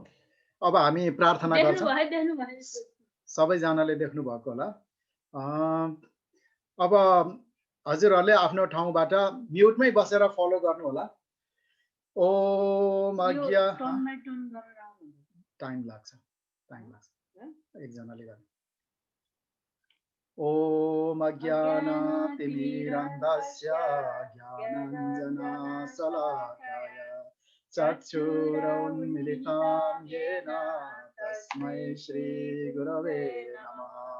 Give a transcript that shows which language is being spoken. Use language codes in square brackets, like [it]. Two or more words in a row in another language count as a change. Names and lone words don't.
[ne] अब हामी प्रार्थना गर्छौँ। सबैजनाले देख्नु भएको होला। अब हजुरहरूले आफ्नो ठाउँबाट म्युटमै बसेर फलो गर्नु होला। ओम अज्ञा टाइम लाग्छ एकजनाले गर्नु। [sa] ओम अज्ञानतिमिरन्धस्य ज्ञानाञ्जनशलाकया चक्षुरुन्मिलितं येन तस्मै श्रीगुरवे नमः।